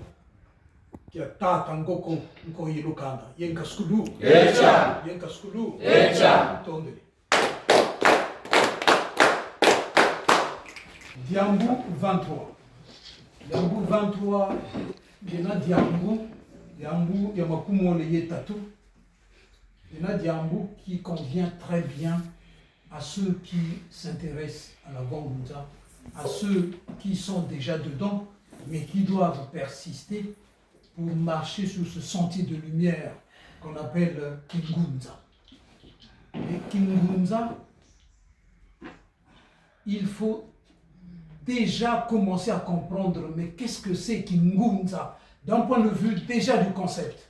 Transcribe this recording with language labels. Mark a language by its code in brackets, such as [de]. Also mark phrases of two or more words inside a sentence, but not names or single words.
[kg] Kia tata ngoko nko yilukanda yenka skulu echa tondele Diambu 23 dina Diambu ya makumole yetatu dina Diambu [fr] qui convient très bien à ceux qui s'intéressent à la Wangunza, à ceux qui sont déjà dedans mais qui doivent persister pour marcher sur ce sentier de lumière qu'on appelle Kingunza. Et Kingunza, il faut déjà commencer à comprendre, mais qu'est-ce que c'est Kingunza d'un point de vue déjà du concept.